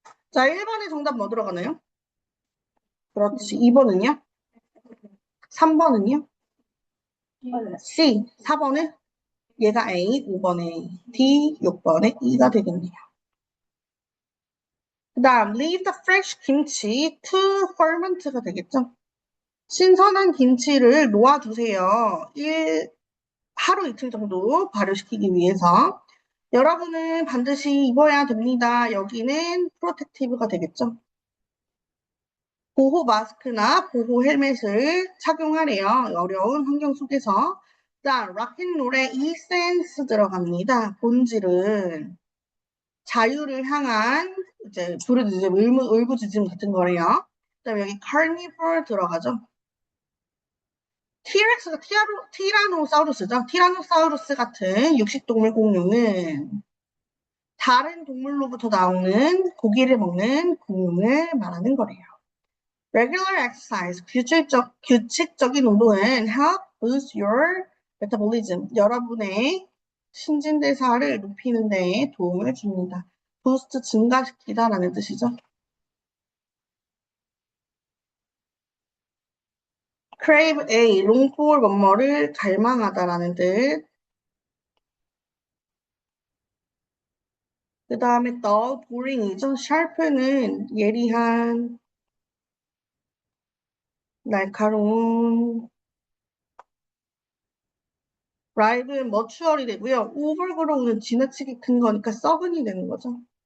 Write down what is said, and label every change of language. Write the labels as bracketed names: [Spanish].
[Korean] 자, 1번의 정답 뭐 들어가나요? 그렇지. 2번은요? 3번은요? C. 4번은? 얘가 A, 5번에 D, 6번에 E가 되겠네요. 그 다음 [English] leave the fresh kimchi to ferment가 [Korean] 되겠죠? 신선한 김치를 놓아두세요. 하루 이틀 정도 발효시키기 위해서. 여러분은 반드시 입어야 됩니다. 여기는 프로텍티브가 되겠죠? 보호 마스크나 보호 헬멧을 착용하래요. 어려운 환경 속에서. 자, 락앤롤의 이센스 들어갑니다. 본질은 자유를 향한 이제 부르짖음, 울부짖음 같은 거래요. 그다음에 여기 carnivore 들어가죠. T-렉스가 티라노사우루스죠. 티라노사우루스 같은 육식동물 공룡은 다른 동물로부터 나오는 고기를 먹는 공룡을 말하는 거래요. [English] Regular exercise, [Korean] 규칙적인 운동은 [English] help boost your metabolism. [Korean] 여러분의 신진대사를 높이는 데 도움을 줍니다. boost 증가시키다라는 뜻이죠. crave A, long for 뭐뭐를 갈망하다라는 뜻. 그 다음에 dull, boring이죠. sharp는 예리한, 날카로운. ripe는 머추얼이 되고요. overgrown은 지나치게 큰 거니까 썩은이 되는 거죠.